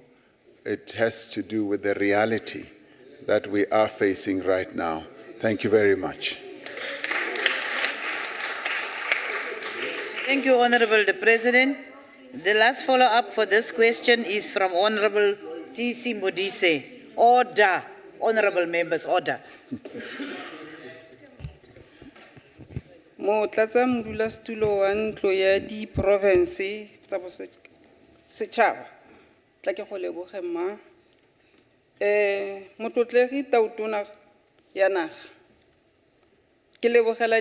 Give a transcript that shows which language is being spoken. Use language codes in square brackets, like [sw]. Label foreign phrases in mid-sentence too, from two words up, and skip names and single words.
[en] It has to do with the reality that we are facing right now. Thank you very much. Thank you, Honorable the President. The last follow-up for this question is from Honorable T.C. Modise. Order. Honorable members, order. [tn] Mo tlatsa modulasetulo wa ntlo ya di province tsa setšhaba tla ke go leboge mma motlotlegi tautona ya naga ke lebogela